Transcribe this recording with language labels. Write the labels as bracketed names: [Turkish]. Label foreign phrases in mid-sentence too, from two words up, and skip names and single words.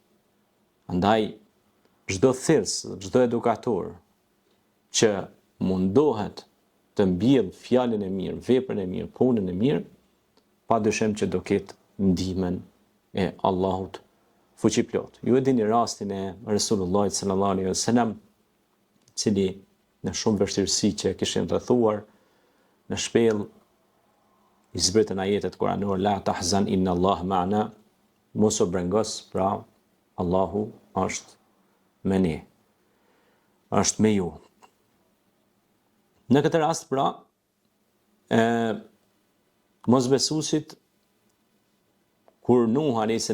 [Albanian] Andaj çdo thirrës, çdo edukator që mundohet të mbjell fjalën e mirë, veprën e mirë, punën e mirë, padyshim që do ketë ndihmën e Allahut fuqiplot. Ju e dini rastin e Resulullahit [Arabic] صلى الله عليه وسلم, [Albanian] i cili në shumë vështirësi që kishin rrethuar, në shpellë i zbritën ajetet kuranore, [Arabic] لا تحزن إن الله معنا, [Albanian] mos u brengos, pra Allahu është me ne, është me ju. Në këtë rast, pra, mosbesuesit, kur Nuh a.s.